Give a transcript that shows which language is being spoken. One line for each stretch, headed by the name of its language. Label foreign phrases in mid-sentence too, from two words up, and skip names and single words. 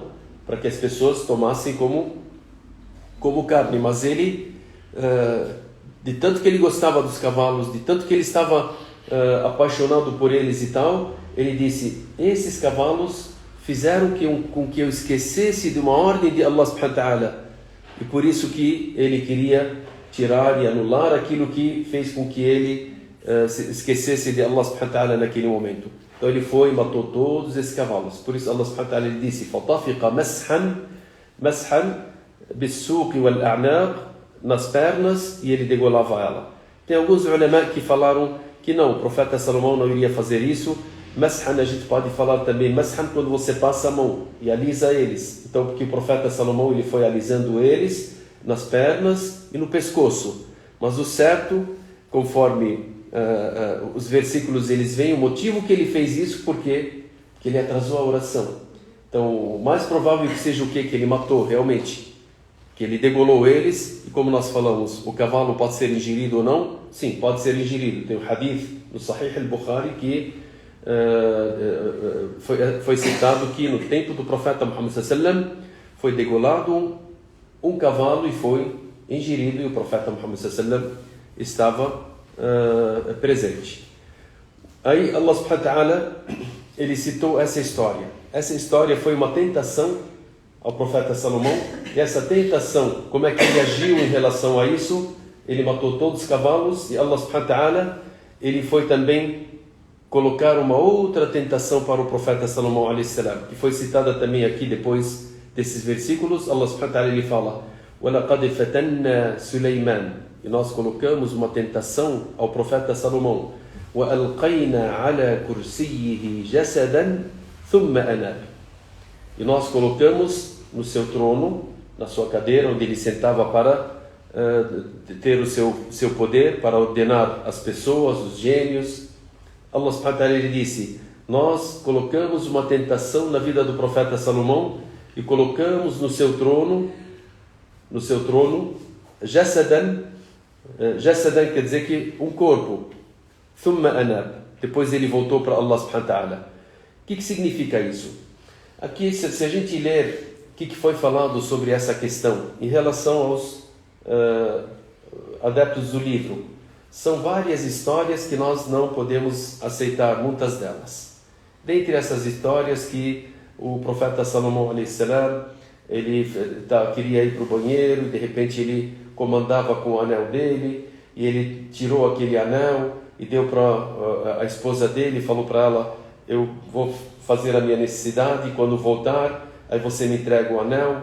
Portuguese: Para que as pessoas tomassem como carne. Mas ele, de tanto que ele gostava dos cavalos, de tanto que ele estava apaixonado por eles e tal, ele disse: esses cavalos fizeram com que eu esquecesse de uma ordem de
Arabic: الله سبحانه وتعالى,
Portuguese: e por isso que ele queria tirar e anular aquilo que fez com que ele se esquecesse de
Arabic: الله سبحانه وتعالى
Portuguese: naquele momento. Então ele foi e matou todos esses cavalos. Por isso
Arabic: الله سبحانه وتعالى
Portuguese: ele disse:
Arabic: فَطَفِقَ مَسْحًا بِالسُّوقِ وَالْأَعْنَاقِ,
Portuguese: nas pernas, e ele degolava ela. Tem alguns ulama que falaram que não, o profeta Salomão não iria fazer isso. Mashan, a gente pode falar também mashan quando você passa a mão e alisa eles. Então, porque o profeta Salomão ele foi alisando eles nas pernas e no pescoço. Mas o certo, conforme os versículos eles veem, o motivo que ele fez isso, porque ele atrasou a oração. Então, o mais provável que seja o que ele matou realmente, que ele degolou eles. E como nós falamos, o cavalo pode ser ingerido ou não? Sim, pode ser ingerido. Tem um hadith no Sahih al-Bukhari que foi citado que no tempo do profeta Muhammad sallam foi degolado um cavalo e foi ingerido, e o profeta Muhammad sallam estava presente. Aí
Arabic: الله سبحانه وتعالى
Portuguese: ele citou essa história. Essa história foi uma tentação ao profeta Salomão, e essa tentação, como é que ele agiu em relação a isso? Ele matou todos os cavalos, e
Arabic: الله سبحانه وتعالى
Portuguese: ele foi também colocar uma outra tentação para o profeta Salomão
Arabic: عليه السلام,
Portuguese: que foi citada também aqui depois desses versículos.
Arabic: الله سبحانه وتعالى
Portuguese: ele fala:
Arabic: وَلَقَدْ فَتَنَّا سُلَيْمَانَ,
Portuguese: e nós colocamos uma tentação ao profeta Salomão.
Arabic: وَأَلْقَيْنَا عَلَى كُرْسِيِّهِ جَسَدًا ثُمَّ أَنَابَ,
Portuguese: e nós colocamos no seu trono, na sua cadeira, onde ele sentava para ter o seu poder, para ordenar as pessoas, os gênios.
Arabic: الله سبحانه وتعالى
Portuguese: ele disse: nós colocamos uma tentação na vida do profeta Salomão e colocamos no seu trono jasadan quer dizer que um corpo,
Arabic: ثم أناب,
Portuguese: depois ele voltou para
Arabic: الله سبحانه وتعالى.
Portuguese: O que significa isso? Aqui, se a gente ler o que foi falado sobre essa questão em relação aos adeptos do livro, são várias histórias que nós não podemos aceitar, muitas delas. Dentre essas histórias, que o profeta Salomão
Arabic: عليه السلام,
Portuguese: ele queria ir para o banheiro, e de repente ele comandava com o anel dele, e ele tirou aquele anel e deu para a esposa dele, e falou para ela: eu vou fazer a minha necessidade, e quando voltar, aí você me entrega o anel.